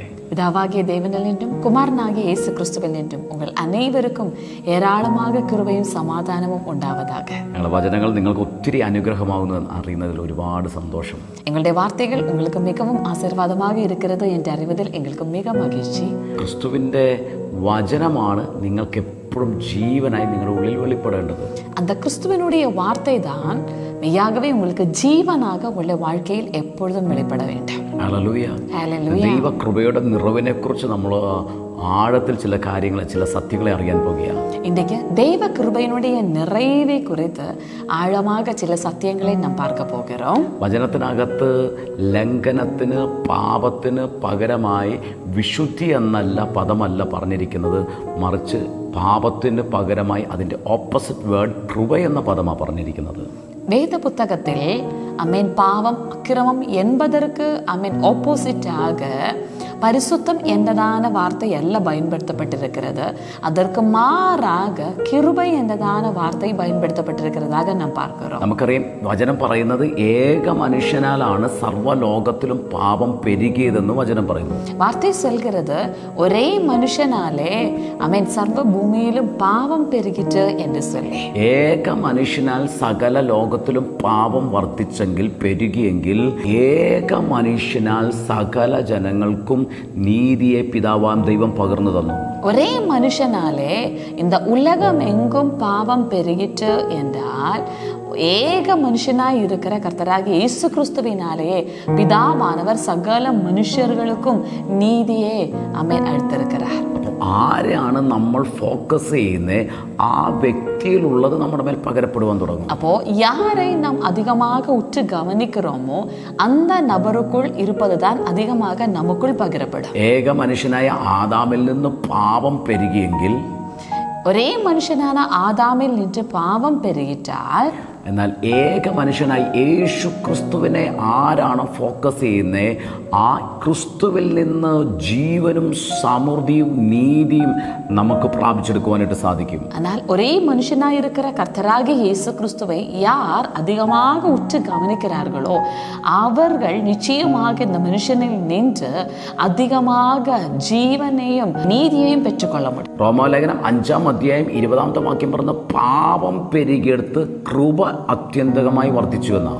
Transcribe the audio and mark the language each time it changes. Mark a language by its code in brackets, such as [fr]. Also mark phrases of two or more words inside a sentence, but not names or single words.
[ta] பிதாவாகிய தேவனில் நின்றும் குமாரனாகிய இயேசு கிறிஸ்துவில் நின்றும் உங்கள் அனைவருக்கும் ஏராளமாக கிருபையும் சமாதானமும் உண்டாவதாக. [ml] ഞങ്ങളുടെ വചനങ്ങൾ നിങ്ങൾക്ക് ഒത്തിരി അനുഗ്രഹമാകുന്നു അറിയുന്നതിൽ ഒരുപാട് സന്തോഷം. [ta] எங்களுடைய வார்த்தைகள் உங்களுக்கு மிகவும் ஆசீர்வாதமாக இருக்கிறது என்று அறிவதில் எங்களுக்கு மிக மகிழ்ச்சி. [ml] ക്രിസ്തുവിൻ്റെ വചനമാണ് നിങ്ങൾക്ക് എപ്പോഴും ജീവനായി നിങ്ങളുടെ ഉള്ളിൽ വെളിപ്പെടേണ്ടത്. [ta] அந்த கிறிஸ்துவனுடைய வார்த்தை தான் மெய்யாகவே உங்களுக்கு ஜீவனாக உள்ள வாழ்க்கையில் எப்பொழுதும் வெளிப்பட வேண்டும். [ml] ഹല്ലേലൂയ. ദൈവകൃപയുടെ നിറവിനെ കുറിച്ച് നമ്മൾ ആഴത്തിൽ ചില കാര്യങ്ങൾ ചില സത്യങ്ങളെ അറിയാൻ പോകുകയാണ്. [ta] இன்றைக்கு தெய்வ கிருபையினுடைய நிறைவை குறித்து ஆழமாக சில சத்தியங்களை நாம் பார்க்க போகிறோம். [ml] വചനത്തിനകത്ത് ലംഘനത്തിന് പാപത്തിന് പകരമായി വിശുദ്ധി എന്നല്ല പദമല്ല പറഞ്ഞിരിക്കുന്നത്, മറിച്ച് പാപത്തിന് പകരമായി അതിൻ്റെ [en] opposite word [ml] കൃപ എന്ന പദമാണ് പറഞ്ഞിരിക്കുന്നത്. [ta] வேத புத்தகத்தில் அமேன் பாவம் அக்கிரமம் என்பதற்கு அமேன் ஆப்போசிட்டாக பரிசுத்தம் என்றதான வார்த்தை எல்லாம் பயன்படுத்தப்பட்டிருக்கிறது. அதற்கு மாறாக கிருபை என்றதான வார்த்தை பயன்படுத்தப்பட்டிருக்கிறதாக நாம் பார்க்கிறோம். [ml] നമുക്കറിയാം വചനം പറയുന്നത് ഏക മനുഷ്യനാലാണ് സർവ്വലോകത്തിലും പാപം പെരുകിയതെന്ന് വചനം പറയുന്നു. [ta] வார்த்தை சொல்கிறது ஒரே மனுஷனாலே அமேன் சர்வ பூமியிலும் பாவம் பெருகிட்டு என்று சொல்லி. [ml] ഏക മനുഷ്യനാൽ സകല ലോകത്തിലും പാപം വർദ്ധിച്ചെങ്കിൽ പെരുകിയെങ്കിൽ ഏക മനുഷ്യനാൽ സകല ജനങ്ങൾക്കും [ta] நீதியை பிதாவாம் தெய்வம் பகிர்ந்து [ml] தന്നു. [ta] ஒரே மனுஷனாலே இந்த உலகம் எங்கும் பாவம் பெருகிட்டு என்றால் ஏக மனுஷனாய் இருக்கிற கர்த்தராகிய இயேசு கிறிஸ்துவினாலே பிதாவானவர் சகல மனுஷர்களுக்கும் நீதியே அமேன் அளித்திருக்கிறார். [ml] ആരെയാണ് നമ്മൾ ഫോക്കസ് ചെയ്യുന്നത്, ആ വ്യക്തിയിലുള്ളത് നമ്മുടെ മേൽ പകരപ്പെടുവാൻ തുടങ്ങും. [ta] அப்போ யாரை நாம் அதிகமாக உற்று கவனிக்கிறோமோ அந்த நபருக்குள் இருப்பதுதான் அதிகமாக நமக்குள் பகிரப்படும். [ml] ഏക മനുഷ്യനായ ആദാമിൽ നിന്ന് പാപം പെരുകിയെങ്കിൽ, ഒരേ മനുഷ്യനാണ് ആദാമിൽ നിന്ന് പാപം പെരുകിട്ടാൽ, എന്നാൽ ഏക മനുഷ്യനായി യേശു ക്രിസ്തുവിനെ ആരാണ് ഫോക്കസ് ചെയ്യുന്നത്, ആ ക്രിസ്തുവിൽ നിന്ന് ജീവനും സമൃദ്ധിയും നീതിയും നമുക്ക് പ്രാപിച്ചെടുക്കുവാനായിട്ട് സാധിക്കും. [ta] ஆனால் ஒரே மனுஷனாய் இருக்கிற கர்த்தராகிய இயேசு கிறிஸ்துவை யார் அதிகமாக உற்று கவனிக்கிறார்களோ அவர்கள் நிச்சயமாக இந்த மனுஷனில் நின்று அதிகமாக ஜீவனையும் நீதியையும் பெற்றுக்கொள்ள முடியும். [ml] റോമാലേഖനം 5-ാം അധ്യായം 20-ാമത്തെ വാക്യം പറഞ്ഞ പാപം പെരുകിയെടുത്ത് കൃപ അത്യന്തകമായി വർദ്ധിച്ചു എന്നാണ്.